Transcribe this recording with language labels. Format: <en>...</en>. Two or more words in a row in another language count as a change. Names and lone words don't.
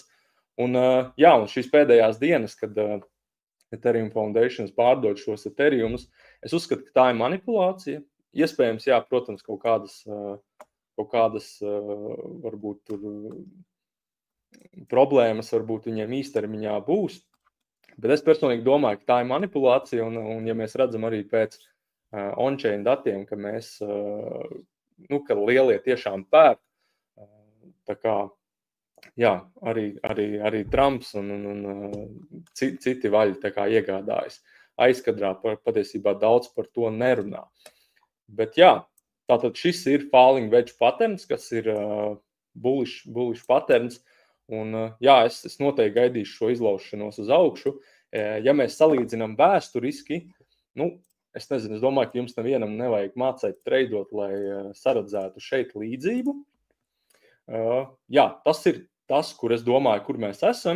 <lv>Un šīs pēdējās dienas, kad Ethereum Foundations pārdod šos Ethereumus, es uzskatu, ka tā ir manipulācija. Iespējams, jā, protams, kaut kādas varbūt tur problēmas varbūt viņiem īstermiņā būs. Bet es personīgi domāju, ka tā ir manipulācija, un ja mēs redzam arī pēc on-chain datiem, ka mēs, ka lielie tiešām pērk, tā kā, jā, arī Trumps un citi vaļi tā kā iegādājas. Aizkadrā patiesībā daudz par to nerunā. Bet jā, tātad šis ir</lv> <en>falling wedge patterns,</en> <lv>kas ir</lv> <en>bullish patterns,</en> <lv>Un, jā, es noteikti gaidīšu šo izlaušanos uz augšu. Ja mēs salīdzinām vēsturiski, es nezinu, es domāju, ka jums nevienam nevajag mācīt treidot, lai saredzētu šeit līdzību. Jā, tas ir tas, kur es domāju, kur mēs esam.</lv>